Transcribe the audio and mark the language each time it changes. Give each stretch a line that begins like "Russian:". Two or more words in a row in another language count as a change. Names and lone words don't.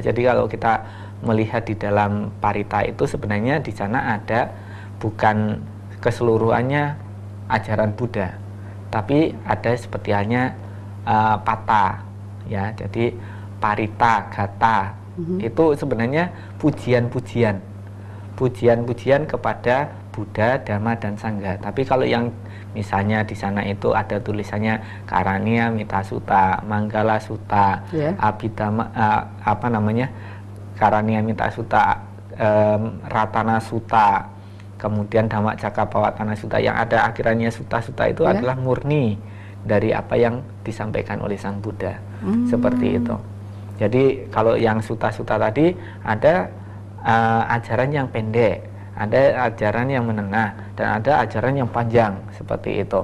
Indonesian: Jadi kalau kita melihat di dalam Parita itu sebenarnya di sana ada bukan keseluruhannya ajaran Buddha, tapi ada seperti halnya pata, ya. Jadi Parita, Gata itu sebenarnya pujian-pujian kepada Buddha, Dhamma, dan Sangha. Tapi kalau yang misalnya di sana itu ada tulisannya Karania Mita Sutta, Manggala Sutta, Abhidhamma, Karania Mita Sutta, Ratana Sutta, kemudian Dhamma Cakkappavattana Sutta, yang ada akhirannya Sutta-Sutta itu adalah murni dari apa yang disampaikan oleh Sang Buddha. Seperti itu. Jadi kalau yang Sutta-Sutta tadi ada ajaran yang pendek, ada ajaran yang menengah, dan ada ajaran yang panjang, seperti itu.